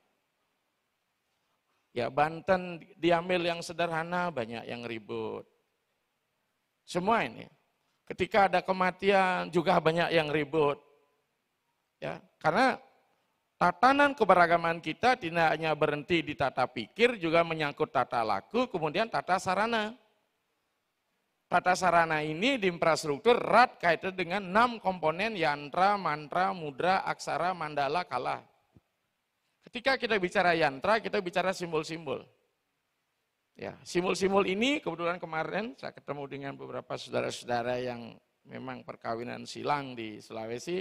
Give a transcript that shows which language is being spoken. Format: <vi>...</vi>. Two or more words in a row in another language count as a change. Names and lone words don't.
<id>Ya, Banten diambil yang sederhana, banyak yang ribut. Semua ini. Ketika ada kematian juga banyak yang ribut. Ya, karena tatanan keberagaman kita tidak hanya berhenti di tata pikir, juga menyangkut tata laku, kemudian tata sarana. Tata sarana ini di infrastruktur erat kaitan dengan 6 komponen yantra, mantra, mudra, aksara, mandala, kala. Ketika kita bicara yantra, kita bicara simbol-simbol. Ya, simbol-simbol ini kebetulan kemarin saya ketemu dengan beberapa saudara-saudara yang memang perkawinan silang di Sulawesi.</id>